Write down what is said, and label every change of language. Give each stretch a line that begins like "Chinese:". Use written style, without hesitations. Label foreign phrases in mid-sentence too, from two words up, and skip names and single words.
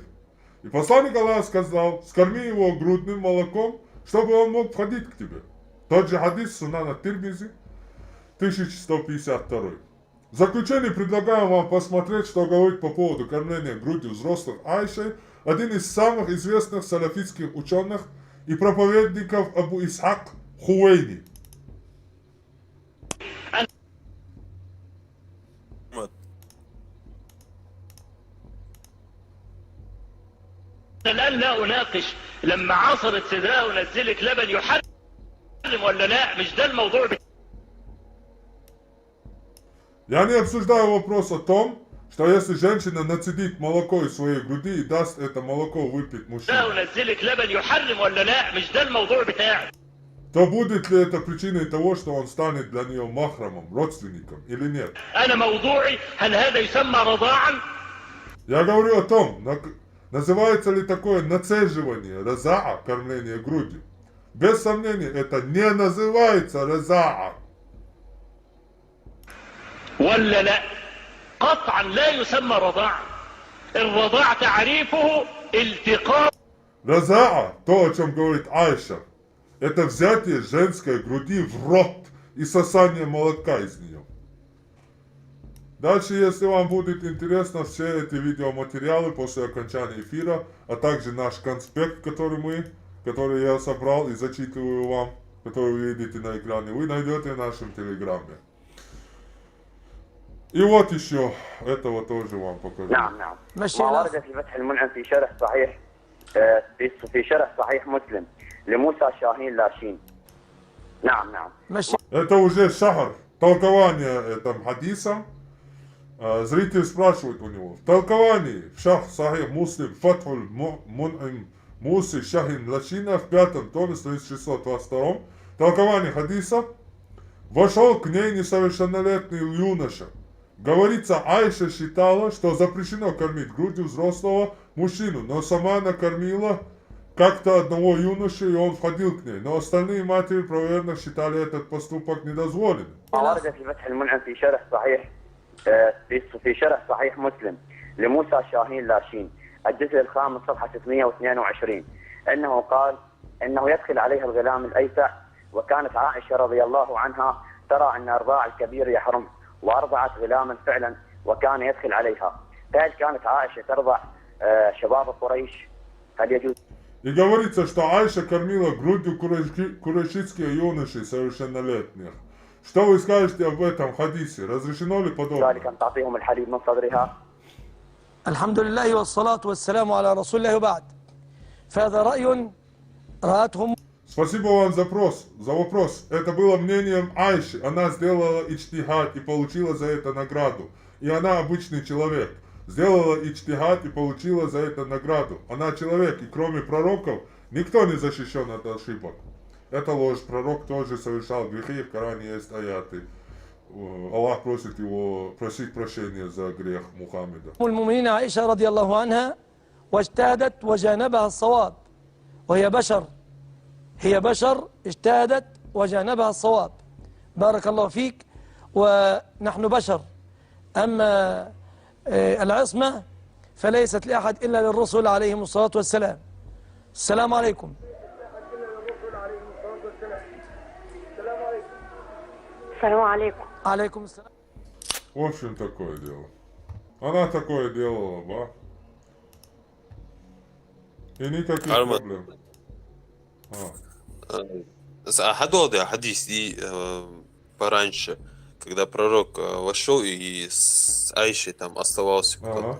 Russian: И посланник Аллаха сказал: скорми его грудным молоком, чтобы он мог входить к тебе. Тот же хадис Сунана Тирмизи 1152. В заключение предлагаем вам посмотреть, что говорит по поводу кормления грудью взрослых Айшей один из самых известных салафитских ученых и проповедников Абу Исхак Хуэйни.
Arabic: الآن لا أناقش لما عصرت صدرها ونزلت لبن يحرم ولا لا، مش ده الموضوع.
Russian: Я не обсуждаю вопрос о том, что если женщина нацедит молоко из своей груди и даст это молоко выпить мужчине,
Arabic: ونزلت لبن يحرم ولا لا، مش ده الموضوع بتاعي.
Russian: то будет ли это причиной того, что он станет для нее махрамом, родственником или нет?
Arabic: أنا موضوعي هل هذا يسمى رضاعا؟
Russian: Я говорю о том, называется ли такое нацеживание, разаа, кормление грудью. Без сомнения, это не называется разаа.
Arabic: ولا لا؟ قطعا لا يسمى رضاعا. الرضاع تعريفه التقاء.
Russian: Разаа, то, о чем говорит Айша, это взятие женской груди в рот и сосание молока из нее. Дальше, если вам будет интересно, все эти видеоматериалы после окончания эфира, а также наш конспект, который я собрал и зачитываю вам, который вы видите на экране, вы найдете в нашем телеграме. И вот еще, этого тоже вам покажу.
Arabic: نعم نعم ما ورد في فتح المنعم في شرح صحيح في شرح صحيح مسلم لموسى شاهين لاشين. نعم نعم.
Russian: Это уже шахар, толкование этого хадиса. Зритель спрашивает у него, в толковании в шах сахих муслим фатхуль мун'им Мусы Шахин Лашина в 5 томе, странице 622, толкование хадиса, вошел к ней несовершеннолетний юноша. Говорится, Айша считала, что запрещено кормить грудью взрослого мужчину, но сама она кормила как-то одного юноши, и он входил к ней. Но остальные матери правоверных считали этот поступок недозволенным.
Arabic: في شرح صحيح مسلم لموسى شاهين لاشين الجزء الخامس صفحة 622 أنه قال أنه يدخل عليها الغلام الأيسع، وكانت عائشة رضي الله عنها ترى أن إرضاع الكبير يحرم، وأرضعت غلاما فعلا وكان يدخل عليها. فهل كانت عائشة ترضع شباب قريش؟ هل يجوز؟
Russian: И говорится, что Айша кормила грудью курайшитские юноши совершеннолетних. Что вы скажете об этом хадисе? Разрешено ли подобное?
Arabic: الحمد لله والصلاة والسلام على رسول الله وبعد. فهذا رأي رأتهم.
Russian: Спасибо вам за вопрос. Это было мнением Айши. Она сделала ичтихад и получила за это награду. И она обычный человек. Сделала ичтихад и получила за это награду. Она человек, и кроме пророков, никто не защищен от ошибок. Это ложь. Пророк тоже совершал грехи, в Коране есть аяты. Аллах просит его просить прощения за грех Мухаммеда.
Arabic: المؤمنين عائشة رضي الله عنها واجتهدت وجانبها الصواب، وهي بشر، هي بشر اجتهدت وجانبها الصواب. بارك الله فيك. ونحن بشر. أما العصمة فليست لأحد إلا للرسل عليهم الصلاة والسلام. السلام عليكم. السلام عليكم. عليكم السلام.
Russian: В общем, такое дело. Она такое делала, ба. И никаких проблем. Хадоды, хадис и пораньше, когда пророк вошел и с Айшей там оставался кто-то.